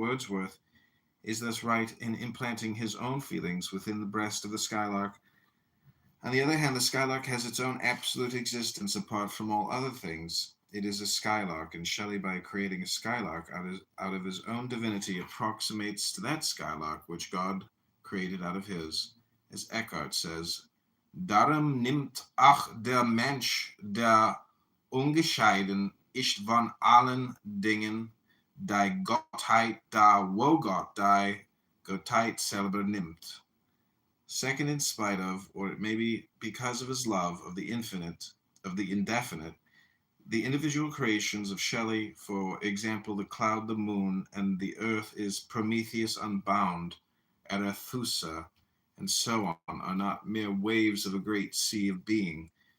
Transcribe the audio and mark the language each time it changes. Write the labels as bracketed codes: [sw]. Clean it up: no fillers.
[en] Wordsworth is thus right in implanting his own feelings within the breast of the skylark. On the other hand, the skylark has its own absolute existence apart from all other things. It is a skylark, and Shelley, by creating a skylark out of his own divinity, approximates to that skylark which God created out of his. As Eckhart says, [de] Darum nimmt auch der Mensch, der ungescheiden ist von allen Dingen, die Gottheit da, wo Gott die Gottheit selber nimmt. [en] Second, in spite of, or it may be because of his love of the infinite, of the indefinite, the individual creations of Shelley, for example, the cloud, the moon, and the earth, is Prometheus unbound, Arethusa, and so on are not mere waves of a great sea of being.